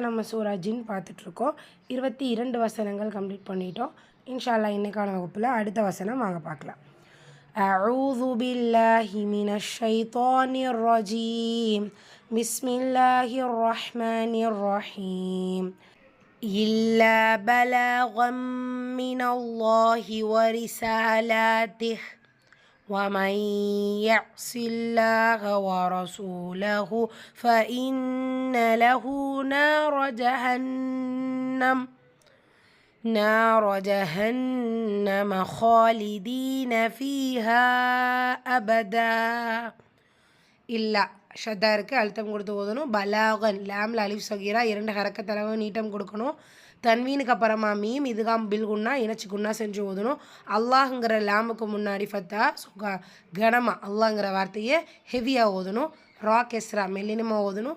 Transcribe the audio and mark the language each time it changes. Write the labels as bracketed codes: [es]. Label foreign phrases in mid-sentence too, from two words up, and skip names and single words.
[ta] நம்ம சூரா ஜின் பார்த்துட்ருக்கோம். 22 வசனங்கள் கம்ப்ளீட் பண்ணிட்டோம். [ar] إن شاء الله [ta] இன்னைக்கான வகுப்பில் அடுத்த வசனம் வாங்க பார்க்கலாம். [ar] أعوذ بالله من الشيطان الرجيم. بسم الله الرحمن الرحيم. إلا بلاغا من الله ورسالاته ومن يعص الله ورسوله فإن له نار جهنم خالدين فيها أبدا. [ta] إلا ஷத்தா இருக்குது, அழுத்தம் கொடுத்து ஓதணும். பலாகன் லேமில் [ar] ألف صغيرة [ta] 2 ஹரக்கத்தளவு நீட்டம் கொடுக்கணும். தன்வீனுக்கு அப்புறமா மீம் [ar] إدغام بالغنة [ta] இணைச்சி குன்னா செஞ்சு ஓதணும். அல்லாஹுங்கிற லேமுக்கு முன்னாடி ஃபத்தா கனமா அல்லாங்கிற வார்த்தையை ஹெவியாக ஓதணும். ரா கெஸ்ரா மெல்லினமாக ஓதணும்.